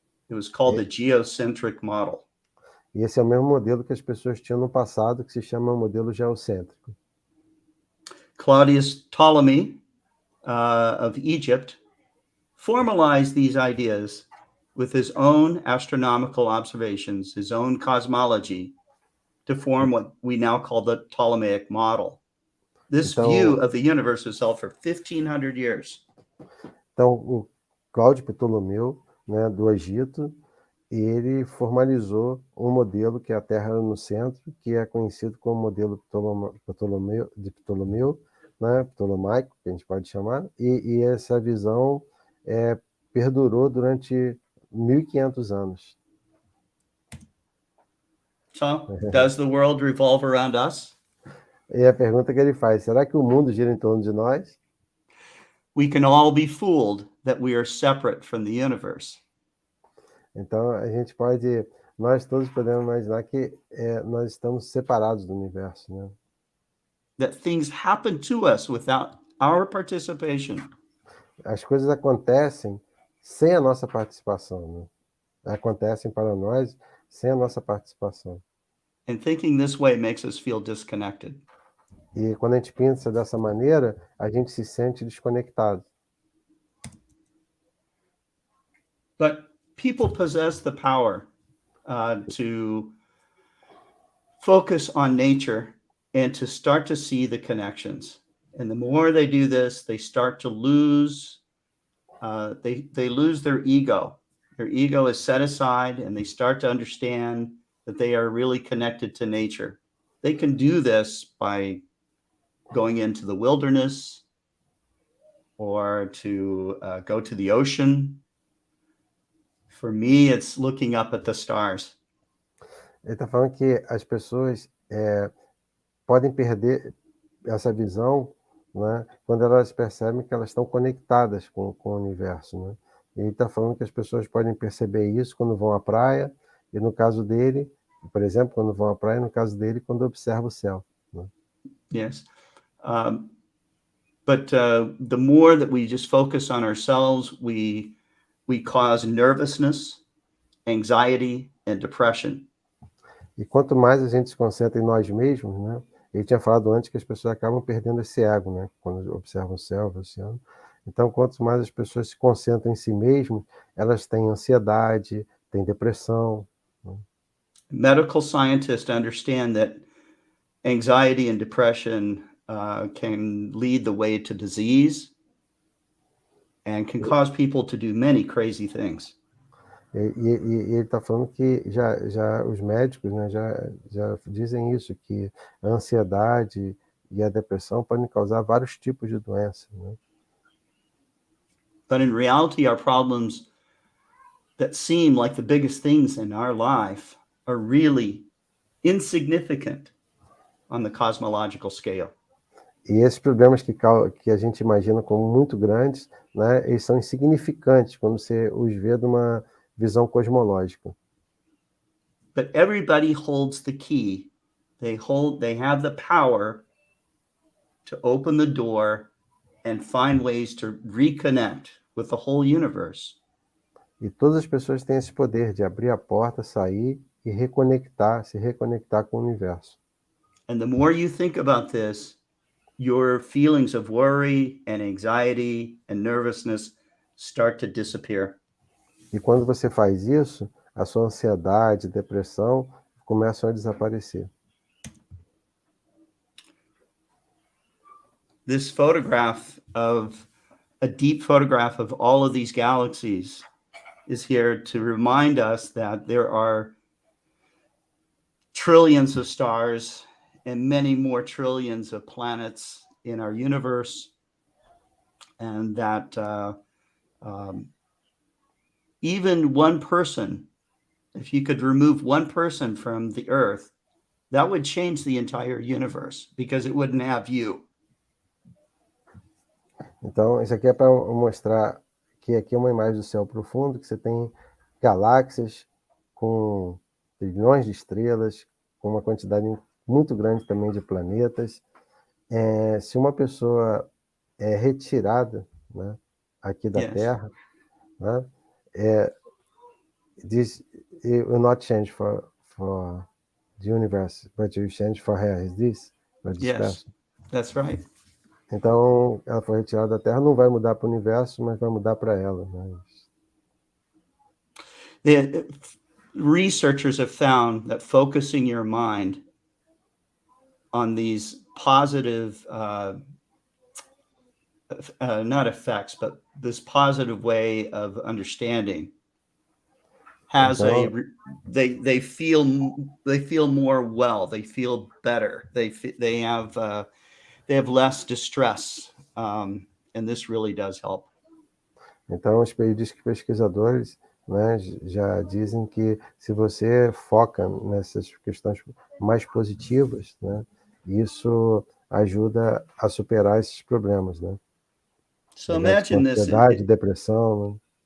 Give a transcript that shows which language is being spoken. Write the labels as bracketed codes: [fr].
[en] It was called the geocentric model. [pt] E esse é o mesmo modelo que as pessoas tinham no passado, que se chama modelo geocêntrico. [en] Claudius Ptolemy of Egypt formalized these ideas with his own astronomical observations, his own cosmology, to form what we now call the Ptolemaic Model. This view of the universe was held for 1,500 years. [pt] Então, o Cláudio Ptolomeu, né, do Egito, ele formalizou um modelo que a Terra era no centro, que é conhecido como modelo de Ptolomeu, né, ptolemaico, que a gente pode chamar, e essa visão perdurou durante 1.500 anos. [en] So, does the world revolve around us? [pt] E a pergunta que ele faz, será que o mundo gira em torno de nós? [en] We can all be fooled that we are separate from the universe. [pt] Então, nós todos podemos imaginar que nós estamos separados do universo, né? [en] That things happen to us without our participation. [pt] As coisas acontecem sem a nossa participação, né? Acontecem para nós sem a nossa participação. [en] And thinking this way makes us feel disconnected. [pt] E quando a gente pensa dessa maneira, a gente se sente desconectado. [en] But people possess the power to focus on nature and to start to see the connections. And the more they do this, they start to lose, they lose their ego. Their ego is set aside, and they start to understand that they are really connected to nature. They can do this by going into the wilderness or to go to the ocean. For me, it's looking up at the stars. [pt] Ele está falando que as pessoas podem perder essa visão, né, quando elas percebem que elas estão conectadas com o universo, né? E ele está falando que as pessoas podem perceber isso quando vão à praia, e no caso dele, por exemplo, quando vão à praia, no caso dele, quando observa o céu, né? [en] Yes. But the more that we just focus on ourselves, we cause nervousness, anxiety, and depression. [pt] E quanto mais a gente se concentra em nós mesmos, né? Ele tinha falado antes que as pessoas acabam perdendo esse ego, né? Quando observam o céu, o oceano. Então, quanto mais as pessoas se concentram em si mesmas, elas têm ansiedade, têm depressão. [en] Medical scientists understand that anxiety and depression can lead the way to disease and can cause people to do many crazy things. [pt] Ele está falando que já os médicos, né, já dizem isso, que a ansiedade e a depressão podem causar vários tipos de doenças, né? [en] But in reality, our problems that seem like the biggest things in our life are really insignificant on the cosmological scale. [pt] E esses problemas que a gente imagina como muito grandes, né, eles são insignificantes quando você os vê de uma visão cosmológica. [en] But everybody holds the key. They have the power to open the door and find ways to reconnect with the whole universe. [pt] E todas as pessoas têm esse poder de abrir a porta, sair e se reconectar com o universo. [en] And the more you think about this, your feelings of worry and anxiety and nervousness start to disappear. [pt] E quando você faz isso, a sua ansiedade, depressão começam a desaparecer. [en] This photograph of a deep photograph of all of these galaxies is here to remind us that there are trillions of stars and many more trillions of planets in our universe, and that even one person, if you could remove one person from the Earth, that would change the entire universe because it wouldn't have you. [pt] Então, isso aqui é para mostrar que aqui é uma imagem do céu profundo, que você tem galáxias com trilhões de estrelas, com uma quantidade muito grande também de planetas. Se uma pessoa é retirada, né, aqui da Terra, né, [en] this it will not change for the universe, but you change for her. Is this? Yes, that's right. [pt] Então, ela foi retirada da Terra, não vai mudar para o universo, mas vai mudar para ela. [en] The researchers have found that focusing your mind on these positive, not effects, but this positive way of understanding has [pt] então, [en] they feel more well, they feel better, they have less distress, and this really does help. [pt] Então, os pesquisadores, né, já dizem que se você foca nessas questões mais positivas, né, isso ajuda a superar esses problemas, né? [en] So imagine this. [pt] Ansiedade, depressão, né?